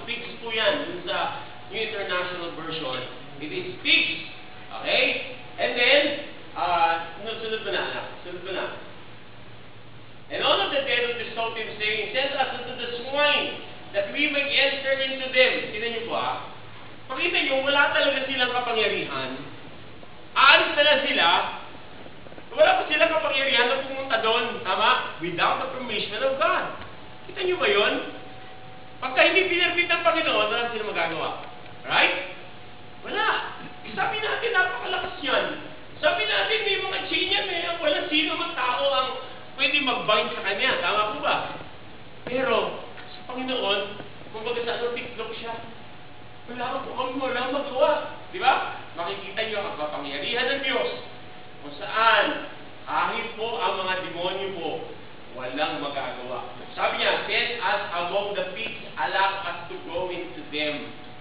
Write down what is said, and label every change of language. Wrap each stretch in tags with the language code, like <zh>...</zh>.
<tl>Pigs po yan. Dun sa New International Version,</tl> <en>it is pigs.</en> <tl>Okay? And then, sunod ko na.</tl> <en>And all of the dead would besought him, saying, send us unto the swine, that we may enter into them.</en> <tl>Tignan niyo po Pakita niyo, wala talaga silang kapangyarihan. Aalis na lang sila. Wala pa silang kapangyarihan na pumunta doon, tama?</tl> <en>Without the permission of God. Kita niyo ba yun?</en> <tl>Pagka hindi pinirpit ng Panginoon, wala silang magagawa. Right? Wala. Sabi natin, napakalakas yan. Sabi natin, may mga chain yan wala sino mang tao ang pwede mag-bind sa kanya. Tama po ba? Pero, sa Panginoon, kung baga sa tiklop siya, wala magawa. Di ba? Makikita niyo ang kapangyarihan ng Diyos. Kung saan, kahit po ang mga demonyo po, walang magagawa. Sabi niya,</tl> <en>send us among the pigs, allow us to go into them.</en>